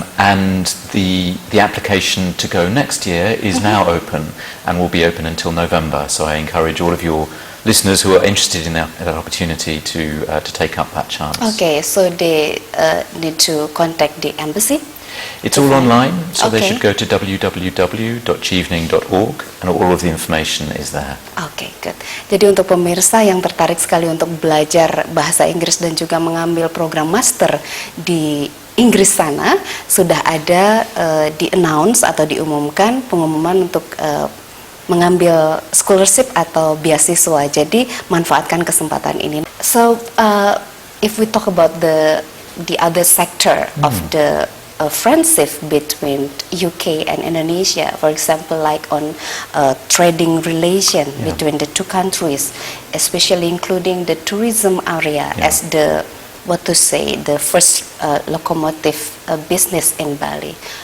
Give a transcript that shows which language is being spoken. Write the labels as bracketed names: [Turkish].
[English] And the application to go next year is now open and will be open until November, so I encourage all of your listeners who are interested in that opportunity to take up that chance. Okay, so they need to contact the embassy? It's all online, so they should go to www.chevening.org and all of the information is there. Okay, good. [Indonesian] Jadi untuk pemirsa yang tertarik sekali untuk belajar bahasa Inggris dan juga mengambil program master di Inggris sana, sudah ada di-announce atau diumumkan pengumuman untuk mengambil scholarship atau beasiswa. Jadi manfaatkan kesempatan ini. [English] So, if we talk about the other sector of the friendship between UK and Indonesia, for example, like on trading relation between the two countries, especially including the tourism area as the the first locomotive business in Bali.